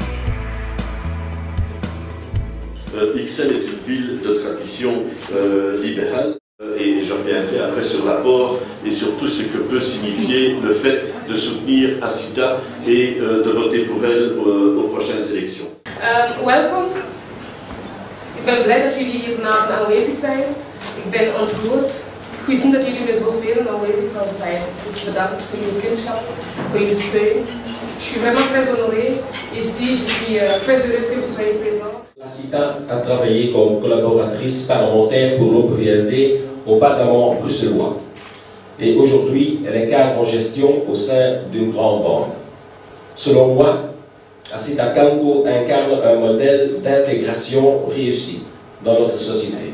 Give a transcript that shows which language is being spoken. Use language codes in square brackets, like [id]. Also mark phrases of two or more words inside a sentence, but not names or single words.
[fr] Ixelles est une ville de tradition libérale et je reviendrai après sur l'apport et sur tout ce que peut signifier le fait de soutenir Assita et de voter pour elle aux prochaines élections. [nl] Welkom. Ik ben blij dat jullie hier vanavond aanwezig zijn. Ik ben ontroerd. Ik wist niet dat jullie met zoveel aanwezig zouden zijn. Dus bedankt voor jullie vriendschap, voor jullie steun. [fr] Je suis vraiment très honorée ici, je suis très heureuse que vous soyez présents. Assita a travaillé comme collaboratrice parlementaire pour l'OPVLD au Parlement bruxellois. Et aujourd'hui, elle est cadre en gestion au sein d'une grande banque. Selon moi, Assita Kanko incarne un modèle d'intégration réussi dans notre société.